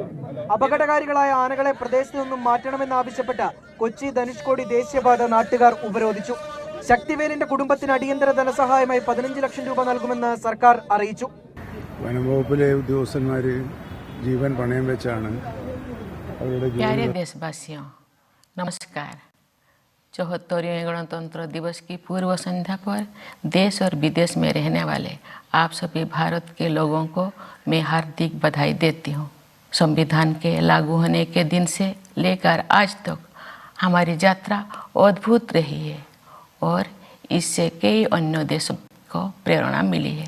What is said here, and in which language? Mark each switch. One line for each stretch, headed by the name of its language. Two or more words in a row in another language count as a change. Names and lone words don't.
Malayalam: അപകടകാരികളായ ആനകളെ പ്രദേശത്ത് നിന്നും മാറ്റണമെന്നാവശ്യപ്പെട്ട് കൊച്ചി ധനുഷ്കോടി ദേശീയപാത നാട്ടുകാർ ഉപരോധിച്ചു. ശക്തിവേലിന്റെ കുടുംബത്തിന് അടിയന്തര ധനസഹായമായി 15 ലക്ഷം രൂപ നൽകുമെന്ന് സർക്കാർ അറിയിച്ചു. വനംവകുപ്പിലെ ഉദ്യോഗസ്ഥന്മാര് ജീവൻ പണയം വെച്ചാണ് അവരുടെ
Hindi: देशवासियों नमस्कार। 74वें गणतंत्र दिवस की पूर्व संध्या पर देश और विदेश में रहने वाले आप सभी भारत के लोगों को मैं हार्दिक बधाई देती हूँ। संविधान के लागू होने के दिन से लेकर आज तक हमारी यात्रा अद्भुत रही है और इससे कई अन्य देशों को प्रेरणा मिली है।